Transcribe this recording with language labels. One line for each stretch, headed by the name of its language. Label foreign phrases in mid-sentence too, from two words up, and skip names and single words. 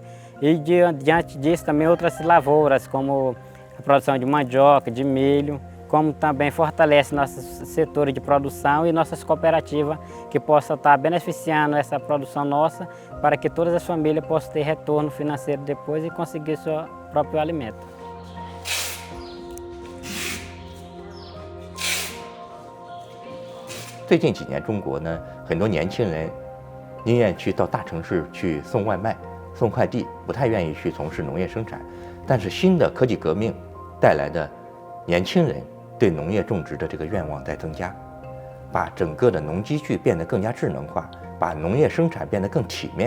Portuguese: E diante disso também outras lavouras, como a produção de mandioca, de milho, como também fortalece nossos setores de produção e nossas cooperativas que possam estar beneficiando essa produção nossa para que todas as famílias possam ter retorno financeiro depois e conseguir seu próprio alimento.
Chinese: 最近几年，中国呢，很多年轻人宁愿去到大城市去送外卖、送快递，不太愿意去从事农业生产。但是新的科技革命带来的年轻人对农业种植的这个愿望在增加，把整个的农机具变得更加智能化，把农业生产变得更体面。